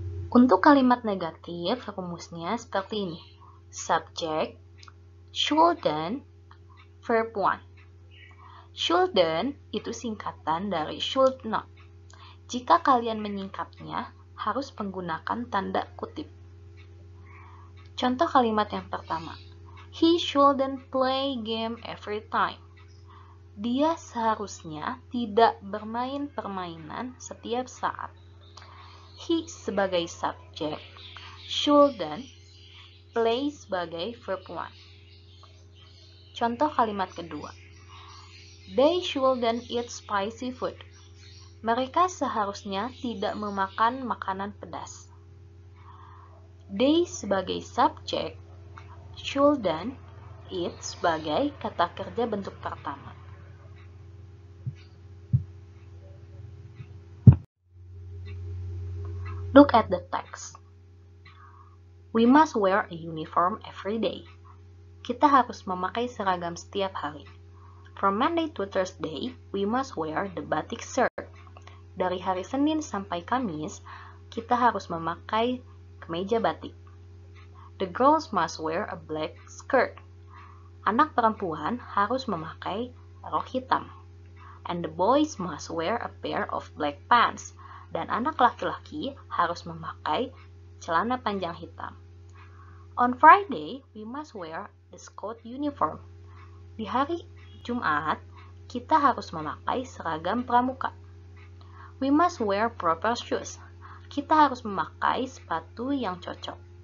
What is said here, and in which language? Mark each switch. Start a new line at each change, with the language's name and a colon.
Indonesian: Untuk kalimat negatif, rumusnya seperti ini.
English: Subject, shouldn't, verb 1.
Indonesian: Shouldn't itu singkatan dari should not. Jika kalian menyingkapnya, harus menggunakan tanda kutip. Contoh kalimat yang pertama.
English: He shouldn't play game every time.
Indonesian: Dia seharusnya tidak bermain permainan setiap saat. He sebagai subjek, shouldn't, play sebagai verb 1. Contoh kalimat kedua.
English: They shouldn't eat spicy food.
Indonesian: Mereka seharusnya tidak memakan makanan pedas. They sebagai subjek, shouldn't, eat sebagai kata kerja bentuk pertama.
English: Look at the text. We must wear a uniform every day.
Indonesian: Kita harus memakai seragam setiap hari.
English: From Monday to Thursday, we must wear the batik shirt.
Indonesian: Dari hari Senin sampai Kamis, kita harus memakai kemeja batik.
English: The girls must wear a black skirt.
Indonesian: Anak perempuan harus memakai rok hitam.
English: And the boys must wear a pair of black pants.
Indonesian: Dan anak laki-laki harus memakai celana panjang hitam.
English: On Friday, we must wear the school uniform.
Indonesian: Di hari Jumat, kita harus memakai seragam pramuka.
English: We must wear proper shoes.
Indonesian: Kita harus memakai sepatu yang cocok.